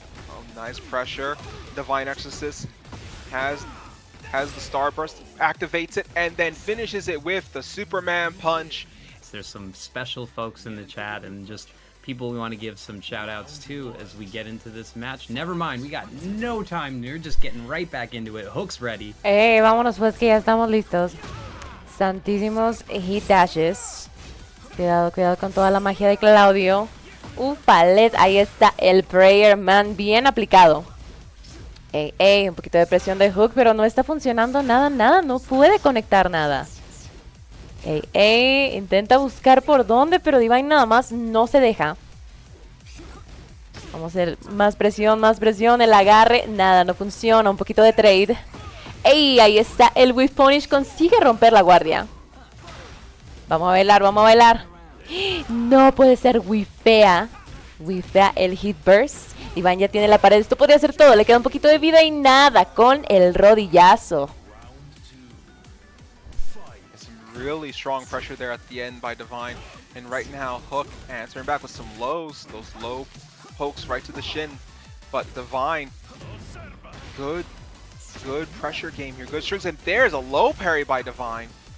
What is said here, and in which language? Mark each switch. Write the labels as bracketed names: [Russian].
[English] Oh, nice pressure. Divine Exorcist has the starburst, activates it, and then finishes it with the Superman punch. There's some special folks in the chat and just people we want to give some shout outs to as we get into this match. Never mind, we got no time. We're just getting right back into it. Hook's ready. [Spanish] Vámonos pues que ya estamos listos. Santísimos hit dashes. Cuidado con toda la magia de Claudio. Ufales, ahí está el Prayer Man bien aplicado. Un poquito de presión de Hook, pero no está funcionando nada, no puede conectar nada. Intenta buscar por dónde, pero Divine nada más no se deja. Vamos a hacer más presión, el agarre, nada, no funciona, un poquito de trade. Ahí está el Whiff Punish, consigue romper la guardia. Vamos a bailar. No puede ser, Whiffea el Hit Burst. Divine ya tiene la pared, esto podría ser todo, le queda un poquito de vida y nada con el rodillazo. [English] Really strong pressure there at the end by Divine, and right now Hook answering back with some lows, those low pokes right to the shin, but Divine, good pressure game here, good strings, and there's a low parry by Divine.